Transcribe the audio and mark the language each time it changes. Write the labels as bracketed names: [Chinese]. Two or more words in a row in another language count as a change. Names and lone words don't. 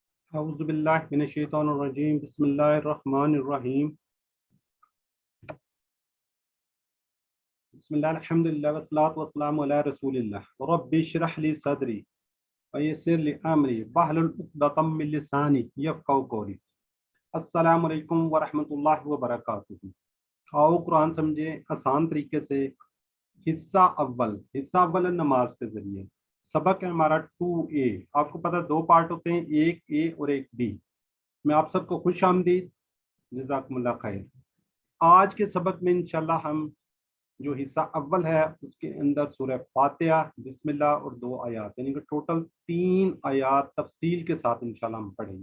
[Arabic] أعوذ بالله من الشيطان الرجيم بسم الله الرحمن الرحيم بسم الله الحمد لله والصلاة والسلام على رسول الله رب اشرح لي صدري ويسر لي أمري واحلل عقدة من لساني يفقهوا قولي. السلام عليكم ورحمة الله وبركاته. [Urdu] آؤ قرآن سمجھیں آسان طریقے سے۔ حصہ اول ہے نماز کے ذریعے. سبق ہے ہمارا 2A. آپ کو پتا ہے دو پارٹ ہوتے ہیں، ایک اے اور ایک بی۔ میں آپ سب کو خوش آمدید, [Arabic] جزاكم الله خير. [Urdu] آج کے سبق میں ان شاء اللہ ہم جو حصہ اول ہے اس کے اندر سورہ فاتحہ، بسم اللہ اور 2 آیات، یعنی کہ ٹوٹل 3 آیات تفصیل کے ساتھ ان شاء اللہ ہم پڑھیں گے.